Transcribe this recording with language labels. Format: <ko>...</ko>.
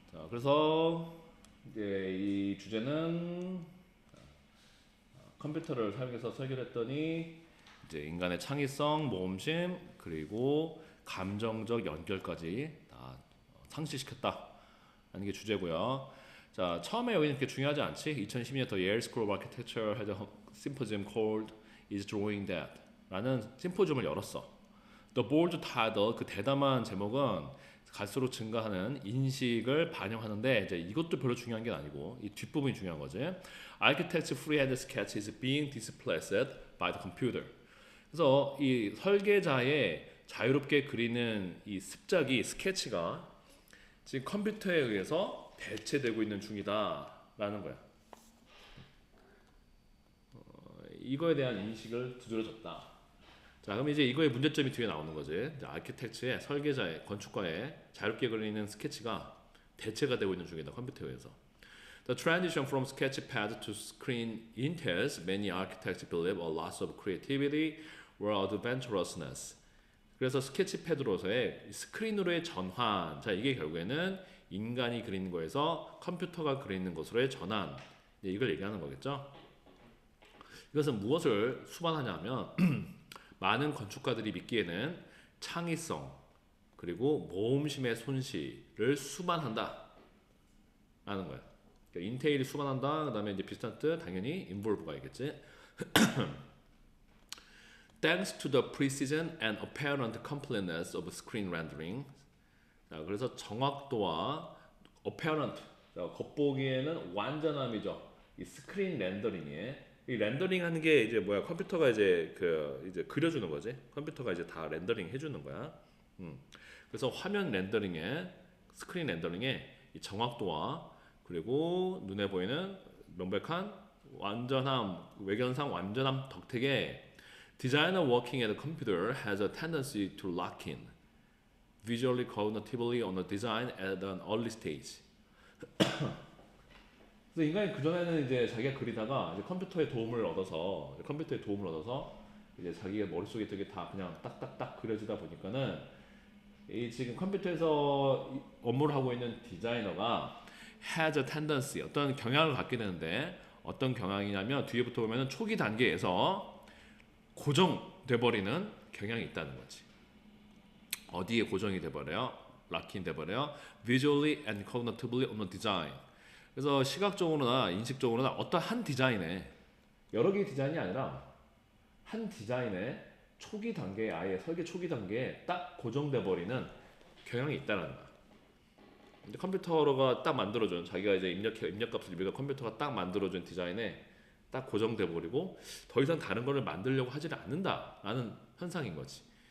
<ko>그래서 이제 이 주제는 컴퓨터를 사용해서 설계를 했더니 이제 인간의 창의성, 모험심, 그리고 감정적 연결까지 다 상실시켰다라는 게 주제고요. 자, 처음에 여기는 그렇게 중요하지 않지?</ko> <en>2012년 The Yale School of Architecture had a symposium called Is Drawing Dead?</en> <ko>라는 심포지엄을 열었어.</ko> <en>The bold title,</en> <ko>그 대담한 제목은 갈수록 증가하는 인식을 반영하는데 이제 이것도 별로 중요한 게 아니고 이 뒷부분이 중요한 거지.</ko> <en>Architect's freehand sketch is being displaced by the computer.</en> <ko>그래서 이 설계자의 자유롭게 그리는 이 습작이 스케치가 지금 컴퓨터에 의해서 대체되고 있는 중이다라는 거야. 이거에 대한 인식을 두드려줬다. 자, 그럼 이제 이거의 문제점이 뒤에 나오는 거지. 아키텍처의 설계자의 건축가의 자유롭게 그리는 스케치가 대체가 되고 있는 중이다. 컴퓨터에 의해서.</ko> <en>The transition from sketchpad to screen entails many architects believe a loss of creativity or adventurousness.</en> <ko>그래서 스케치패드로서의 스크린으로의 전환. 자, 이게 결국에는 인간이 그리는 거에서 컴퓨터가 그리는 것으로의 전환. 이걸 얘기하는 거겠죠. 이것은 무엇을 수반하냐면 많은 건축가들이 믿기에는 창의성 그리고 모험심의 손실을 수반한다 라는 거야. 그러니까 인테일이 수반한다. 그 다음에 이제 비슷한 뜻 당연히 involve가 있겠지.</ko> <en>Thanks to the precision and apparent completeness of screen rendering.</en> <ko>자, 그래서 정확도와 apparent, 자, 겉보기에는 완전함이죠. 이 스크린 렌더링에 이 렌더링 하는 게 이제 뭐야? 컴퓨터가 이제 이제 그려주는 거지. 컴퓨터가 이제 다 렌더링 해주는 거야. 그래서 화면 렌더링에 스크린 렌더링에 이 정확도와 그리고 눈에 보이는 명백한 완전함, 외견상 완전함 덕택에</ko> <en>Designer working at a computer has a tendency to lock in visually, cognitively on a design at an early stage.</en> <ko>그래서 인간이 그 전에는 이제 자기가 그리다가 이제 컴퓨터의 도움을 얻어서 이제 자기가 머릿속에 되게 다 그냥 딱딱딱 그려지다 보니까는 이 지금 컴퓨터에서 업무를 하고 있는 디자이너가</ko> <en>has a tendency</en> <ko>어떤 경향을 갖게 되는데 어떤 경향이냐면 뒤에부터 보면은 초기 단계에서 고정돼 버리는 경향이 있다는 거지. 어디에 고정이 돼 버려요? 락인 돼 버려요.</ko> <en>Visually and cognitively on the design.</en> <ko>그래서 시각적으로나 인식적으로나 어떤 한 디자인에 여러 개의 디자인이 아니라 한 디자인의 초기 단계에 아예 설계 초기 단계에 딱 고정돼 버리는 경향이 있다는 거야. 근데 컴퓨터가 딱 만들어준 자기가 이제 입력값을 입력한 컴퓨터가 딱 만들어준 디자인에 딱 고정돼 버리고 더 이상 다른 거를 만들려고 하지 않는다라는 현상인 거지.</ko>